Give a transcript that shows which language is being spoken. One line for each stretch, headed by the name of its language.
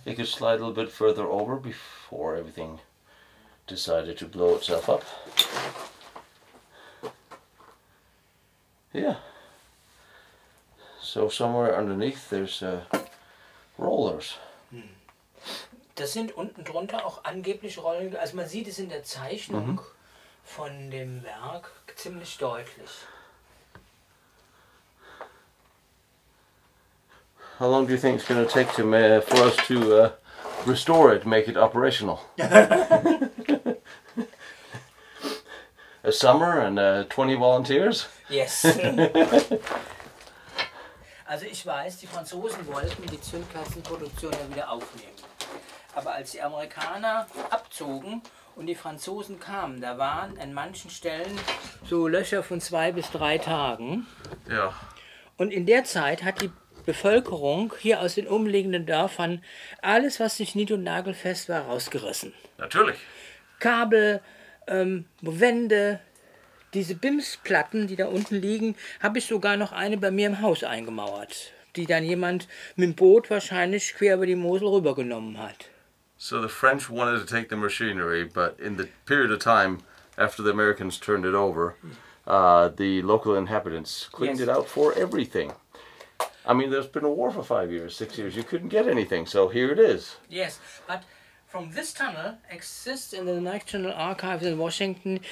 English: It could slide a little bit further over before everything decided to blow itself up. Yeah. So somewhere underneath there's rollers.
German: Das sind unten drunter auch angeblich Rollen, also man sieht es in der Zeichnung von dem Werk ziemlich deutlich.
English: How long do you think it's going to take for us to restore it, make it operational? A summer and 20 volunteers? Yes.
German: Also ich weiß, die Franzosen wollten die Zündkerzenproduktion ja wieder aufnehmen. Aber als die Amerikaner abzogen und die Franzosen kamen, da waren an manchen Stellen so Löcher von 2 bis 3 Tagen. Ja. Und in der Zeit hat die Bevölkerung hier aus den umliegenden Dörfern alles, was nicht nied- und nagelfest war, rausgerissen. Natürlich. Kabel, Wände, diese BIMS-Platten, die da unten liegen, habe ich sogar noch eine bei mir im Haus eingemauert, die dann jemand mit dem Boot wahrscheinlich quer über die Mosel rübergenommen hat.
English: So the French wanted to take the machinery, but in the period of time after the Americans turned it over, the local inhabitants cleaned it out for everything. I mean, there's been a war for 5 years, 6 years. You couldn't get anything, so here it is. Yes, but from this tunnel exists in the National Archives in Washington.